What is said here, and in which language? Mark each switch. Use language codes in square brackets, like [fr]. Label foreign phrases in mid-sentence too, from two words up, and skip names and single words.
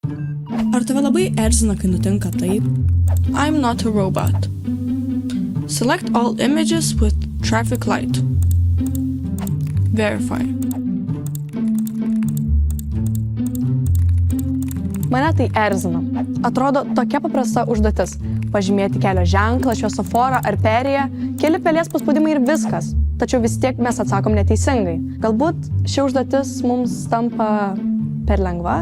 [lt] Ar tave labai erzina, kai nutinka taip? [en] I'm not a robot. Select all images with traffic light. Verify. [lt] Mane tai erzina. Atrodo tokia paprasta užduotis. Pažymėti kelio ženklą, šviesoforą ar perėją, keli pelės paspaudimai ir viskas. Tačiau vis tiek mes atsakom neteisingai. Galbūt ši užduotis mums tampa per lengva?